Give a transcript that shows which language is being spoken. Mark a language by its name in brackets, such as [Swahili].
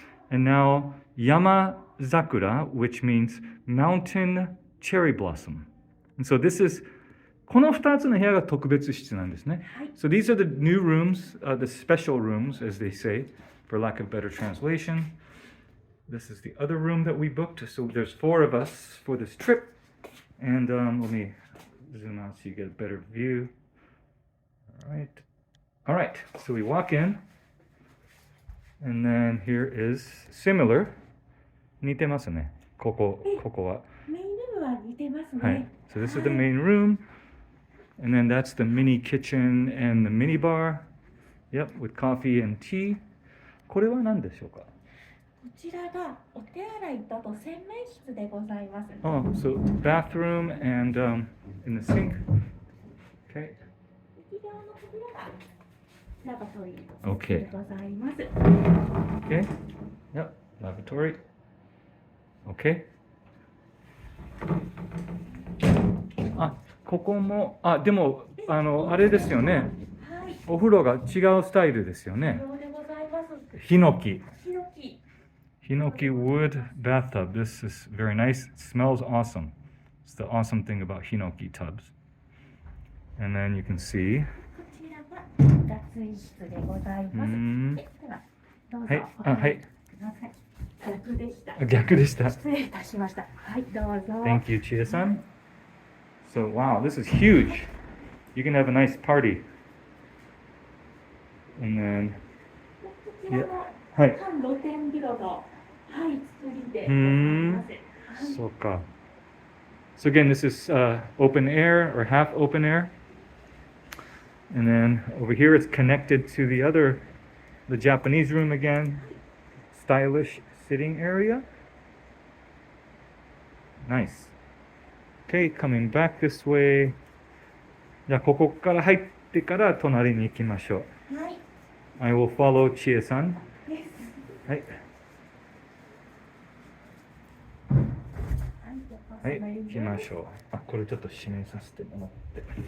[English] And now Yamazakura, which means mountain cherry blossom. And so this is, [Japanese] この2つの部屋が特別室なんですね。 [English] So these are the new rooms, the special rooms, as they say, for lack of better translation. This is the other room that we booked. So there's 4 of us for this trip. And let me zoom out so you get a better view. All right. So we walk in. And then here is similar. [Japanese] 似てますね。ここは。メインルームは似てますね。はい。 [English] So this is the main room. And then that's the mini kitchen and the mini bar. Yep, with coffee and tea. [Japanese] これは何でしょうか？こちらがお手洗いとあと洗面室でございます。 [English] Oh, so bathroom and in the sink. Okay. [Japanese] 右側の扉がラバトリー [English] Okay. [Japanese] でございます。 [English] Okay. Yep, lavatory. Okay. [Japanese] あ、ここも、あ、でも、あれですよね。はい。お風呂が違うスタイルですよね。無料でございます。ヒノキ。ヒノキ。 [English] Hinoki wood bathtub. This is very nice. It smells awesome. It's the awesome thing about Hinoki tubs. And then you can see. [Japanese] こちらが脱衣室でございます。ではどうぞ。はい。あ、はい。逆でした。逆でした。失礼いたしました。はい、どうぞ。 [English] Thank you, Chia-san. So, wow, this is huge. You can have a nice party. And then, [Japanese] こちらのはい。半露天風呂の、はい、作りでございます。そうか。 [English] So again, this is open air or half open air. And then over here it's connected to the Japanese room again. Stylish sitting area. Nice. Okay, coming back this way. [Japanese] じゃあここから入ってから隣に行きましょう。はい。 [English] I will follow Chie-san. [Japanese] です。はい。はい、行きましょう。あ、これちょっと閉めさせてもらって。